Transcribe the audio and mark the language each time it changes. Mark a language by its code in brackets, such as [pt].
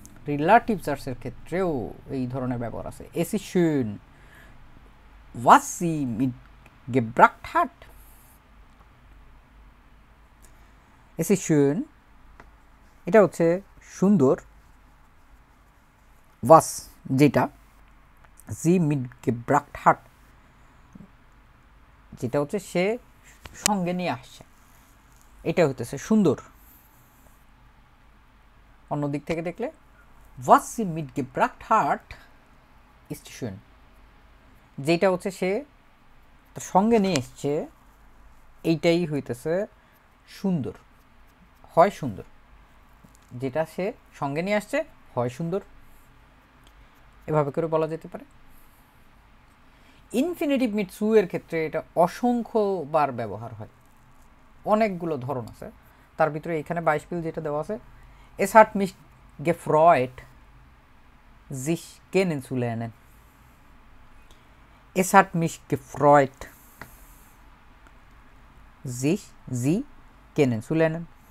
[bn] Relative জার্সের ক্ষেত্রেও এই ধরনের ব্যবহার আছে। [de] Es ist schön was sie mitgebracht hat। Es ist schön [bn] এটা হচ্ছে সুন্দর, was যেটা, [de] sie mitgebracht hat [bn] যেটা হচ্ছে সে সঙ্গে নিয়ে আসছে, এটা হতেছে সুন্দর। অন্য দিক থেকে দেখলে [de] was sie mitgebracht hat ist schön, [bn] যেটা হচ্ছে সে তার সঙ্গে নিয়ে এসছে এইটাই হইতেছে সুন্দর, হয় সুন্দর, যেটা সে সঙ্গে নিয়ে আসছে হয় সুন্দর, এভাবে করে বলা যেতে পারে। ইনফিনিটিভ মিট সু এর ক্ষেত্রে এটা অসংখ্যবার ব্যবহার হয়, অনেকগুলো ধরন আছে, তার ভিতরে এখানে বাইশপিল যেটা দেওয়া আছে, [de] Es hat mich gefreut sich kennenzulernen। Es hat mich gefreut, sie kennenzulernen.